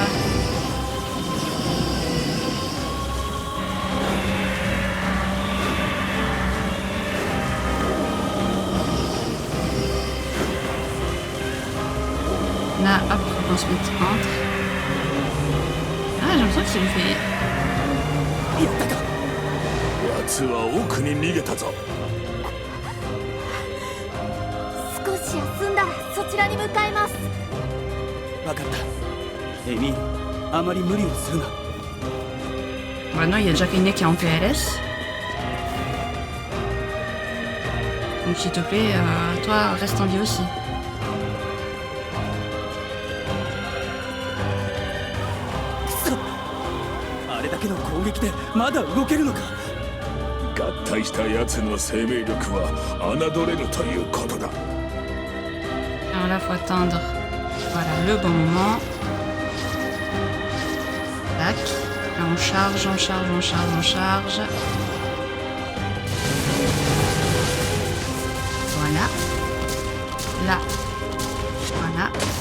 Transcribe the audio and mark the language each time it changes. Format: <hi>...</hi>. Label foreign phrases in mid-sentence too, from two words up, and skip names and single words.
<fr>Là, hop, on se met entre. Ah, j'ai l'impression que ça lui fait.</fr> <ja>やったか。奴は奥に逃げたぞ。少し休んだらそちらに向かいます。分かった。エミール、あまり無理をするな。</ja> <fr>Maintenant, il y a déjà Kaine qui est en PLS. Donc, s'il te plaît, toi, reste en vie aussi.</fr> <ja>あれだけの攻撃でまだ動けるのか。合体した奴の生命力は侮れぬということだ。</ja> <fr>Alors là, faut attendre. Voilà, le bon moment. Tac. Là, on charge, on charge, on charge, on charge. Voilà. Là. Voilà.</fr>